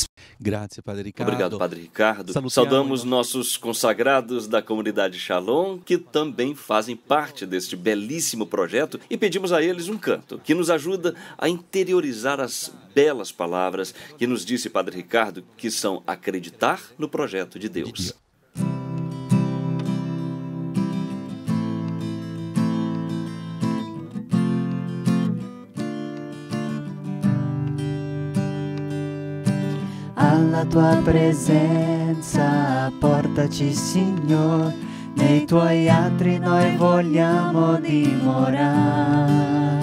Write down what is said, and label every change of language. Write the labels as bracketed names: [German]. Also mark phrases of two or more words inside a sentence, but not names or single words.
[Portuguese] Obrigado, Padre Ricardo. Saudamos nossos consagrados da comunidade Shalom, que também fazem parte deste belíssimo projeto, e pedimos a eles um canto que nos ajuda a interiorizar as belas palavras que nos disse Padre Ricardo, que são acreditar no projeto de Deus. [Italian] Alla tua presenza portaci, Signor, nei tuoi atri noi vogliamo dimorare.